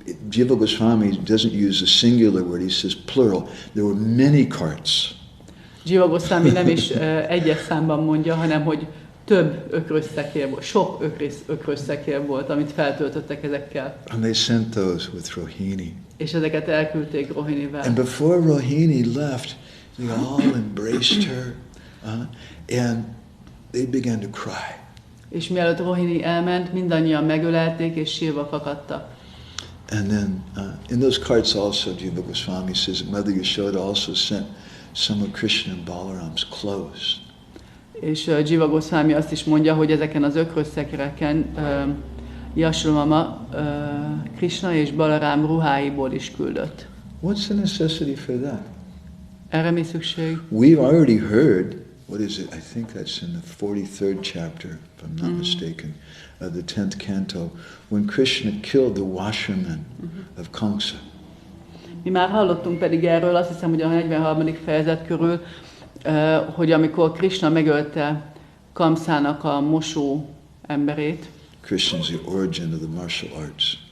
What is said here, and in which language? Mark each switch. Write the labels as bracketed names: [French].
[English] Jiva Goswami doesn't use a singular word, he says plural. There were many carts. [Hungarian] Jiva Goswami nem is egyes számban mondja, hanem hogy több ökrös szekér volt, sok ökrös szekér volt, amit feltöltöttek ezekkel. [English] And they sent those with Rohini. [Hungarian] És ezeket elküldték Rohinivel. [English] And before Rohini left, they all embraced her, and they began to cry. [Hungarian] És mielőtt Rohini elment, mindannyian megölelték és sírva fakadtak. [English] And then in those carts also, Jiva Goswami says, Mother Yashoda also sent some of Krishna and Balaram's clothes. [Hungarian] És Jiva Goswami azt is mondja, hogy ezeken az ökrös szekereken Yashoda mama Krishna és Balarám ruháiból is küldött. [English] What's the necessity for that? [Hungarian] Erre mi szükség? [English] We've already heard, what is it? I think that's in the 43rd chapter, if I'm not mistaken, of the 10th canto, when Krishna killed the washerman of Kamsa. [Hungarian] Mi már hallottunk pedig erről, azt hiszem, hogy a 43. fejezet körül, hogy amikor Krishna megölte Kamszának a mosó emberét, [English] Krishna is the origin of the martial arts.